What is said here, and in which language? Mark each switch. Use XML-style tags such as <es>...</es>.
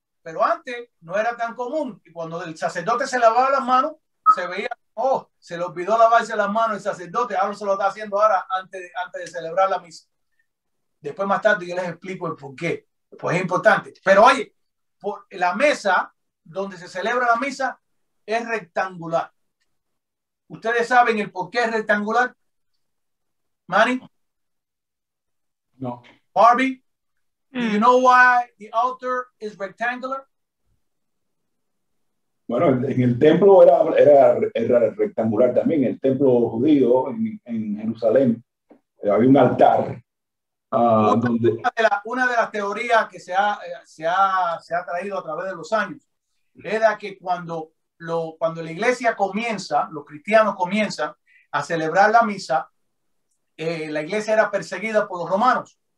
<es>Pero antes no era tan común. Y cuando el sacerdote se lavaba las manos, se veía, oh, se le olvidó lavarse las manos el sacerdote, ahora se lo está haciendo ahora antes de celebrar la misa. Después más tarde yo les explico el por qué. Pues es importante. Pero oye, por la mesa donde se celebra la misa es rectangular. ¿Ustedes saben el por qué es rectangular? Manny? No. Barbie?</es> <en>Do you know why the altar is rectangular?</en> <es>Bueno, en el templo era rectangular también. El templo judío en Jerusalén había un altar donde... Una de las teorías que se ha traído a través de los años era que cuando la iglesia comienza, los cristianos comienzan a celebrar la misa, la iglesia era perseguida por los romanos.</es>